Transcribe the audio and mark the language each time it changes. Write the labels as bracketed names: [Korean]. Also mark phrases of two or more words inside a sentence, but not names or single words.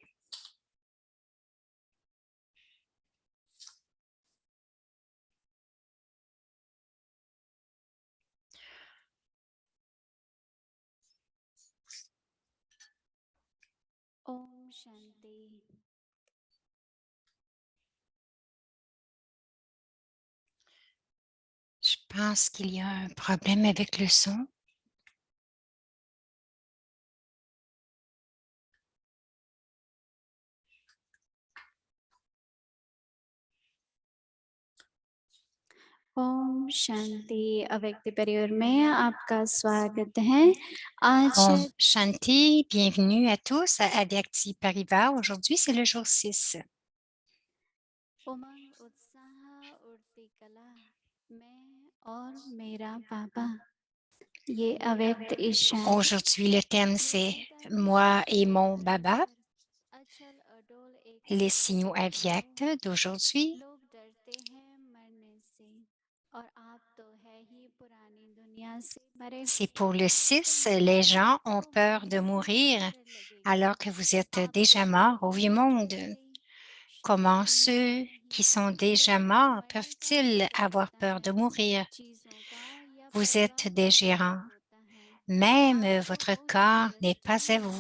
[Hindi] Om Shanti. [French] Je pense qu'il y a un problème avec le son. [Hindi] ओम शांति अव्यक्त परिवार में आपका स्वागत है आज Om Shanti, [French] bienvenue à tous à Avyakti Parivar. Aujourd'hui, c'est le jour 6. [Hindi] उमंग उत्साह उड़ती कला मैं और मेरा पापा ये अव्यक्त ईशान [French] Aujourd'hui, le thème, c'est moi et mon Baba, [Hindi] अचल अडोल एक [French] les signaux avyakts d'aujourd'hui. [Hindi] लोग डरते हैं मरने से और आप तो है ही पुरानी दुनिया से मरे [French] C'est pour le 6. Les gens ont peur de mourir alors que vous êtes déjà mort au vieux monde. Comment ceux qui sont déjà morts peuvent-ils avoir peur de mourir? Vous êtes des gérants. Même votre corps n'est pas à vous.